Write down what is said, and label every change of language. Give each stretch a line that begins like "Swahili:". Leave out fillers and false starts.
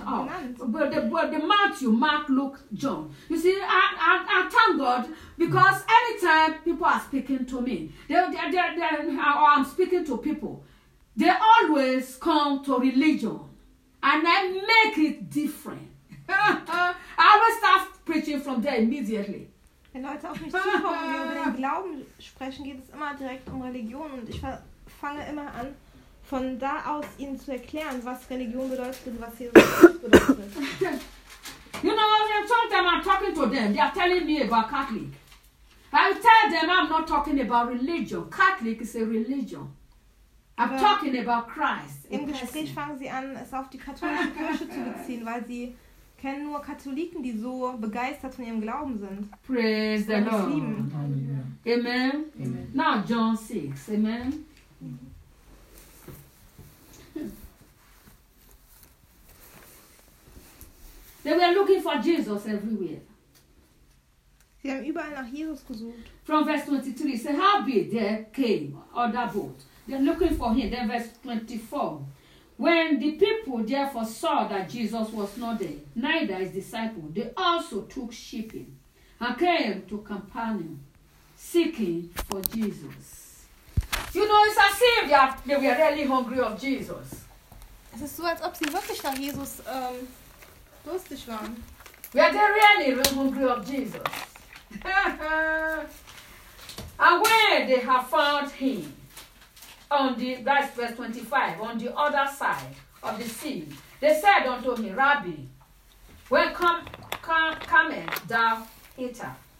English: all. But the Matthew, Mark, Luke, John. You see, I thank God because anytime people are speaking to me, or I'm speaking to people, they always come to religion, and I make it different. I will start preaching from there immediately.
German: Wenn Leute auf mich zukommen und über den Glauben sprechen, geht es immer direkt um Religion. Und ich fange immer an, von da aus ihnen zu erklären, was Religion bedeutet und was Jesus bedeutet.
English: You know, sometimes I'm talking to them. They are telling me about Catholic. I tell them I'm not talking about religion. Catholic is a religion. I'm talking about Christ.
German: Im Gespräch fangen sie an, es auf die katholische Kirche zu beziehen, weil sie kennen nur Katholiken, die so begeistert von ihrem Glauben sind.
English: Praise the Lord. Amen. Amen. Amen. Now John 6. Amen. Amen. They were looking for Jesus everywhere.
German: Sie haben überall nach Jesus gesucht.
English: From verse 23. Say, how be there came on that boat. They're looking for him. Then verse 24. When the people therefore saw that Jesus was not there, neither his disciples, they also took shipping and came to Capernaum, seeking for Jesus. You know, it's as if they were really hungry of Jesus.
German: Es ist so, als ob sie wirklich nach Jesus durstig waren.
English: Were they really hungry of Jesus? And when they have found him, that's verse 25, on the other side of the sea, they said unto me, Rabbi, when comest thou hither?